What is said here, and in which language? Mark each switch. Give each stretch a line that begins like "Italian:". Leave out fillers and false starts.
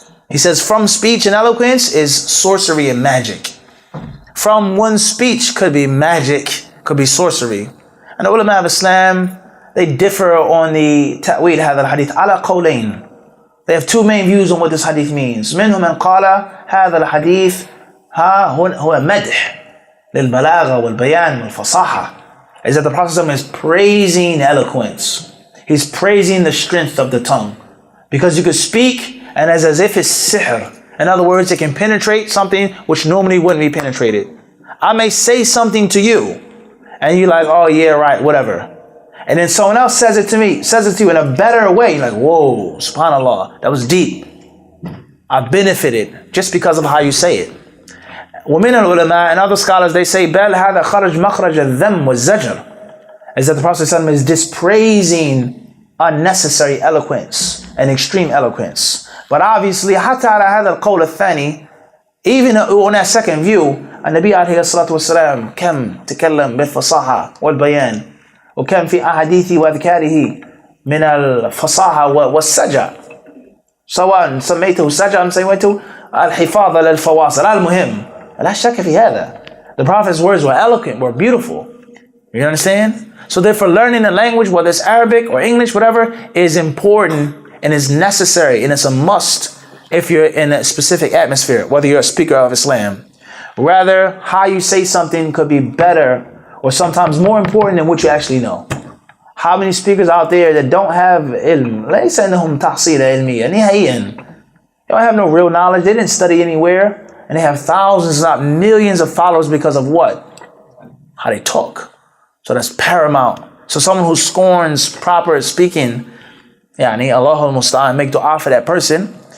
English: He says, from speech and eloquence is sorcery and magic. From one speech could be magic, could be sorcery. And the ulama of Islam, they differ on the ta'wil
Arabic: هذا الحديث على قولين.
English: They have 2 main views on what this hadith means.
Arabic: منهم من قال هذا الحديث هو مدح للبلاغة والبيان والفصاحة.
English: Is that the Prophet is praising eloquence. He's praising the strength of the tongue. Because you could speak and as if it's sihr. In other words, it can penetrate something which normally wouldn't be penetrated. I may say something to you and you're like, oh yeah, right, whatever. And then someone else says it to me, says it to you in a better way. You're like, whoa, subhanAllah, that was deep. I benefited just because of how you say it.
Arabic: وَمِنَ الْعُلَمَاءِ
English: and other scholars, they say,
Arabic: بَلْ هَذَا خَرَجْ مَخْرَجَ الذَّمِّ وَالزَّجْرِ.
English: Is that the Prophet ﷺ is dispraising unnecessary eloquence and extreme eloquence. But obviously,
Arabic: حتى على هذا القول الثاني,
English: even on that second view,
Arabic: النبي عليه الصلاة والسلام كم تكلم بالفصاحة والبيان وكم في أحاديثه وأذكاره من الفصاحة والسجع سواء سميته سجع أم سميته الحفاظ للفواصل المهم لا شك في هذا.
English: The Prophet's words were eloquent, were beautiful. You understand? So therefore learning a language, whether it's Arabic or English, whatever, is important and is necessary and it's a must if you're in a specific atmosphere, whether you're a speaker of Islam. Rather, how you say something could be better or sometimes more important than what you actually know. How many speakers out there that don't have ilm?
Arabic: ليس إنهم تحصيل علمية نهائيا.
English: They don't have no real knowledge. They didn't study anywhere. And they have thousands, not millions of followers because of what? How they talk. So that's paramount. So someone who scorns proper speaking,
Arabic: yani Allahul Musta'an,
English: make dua for that person.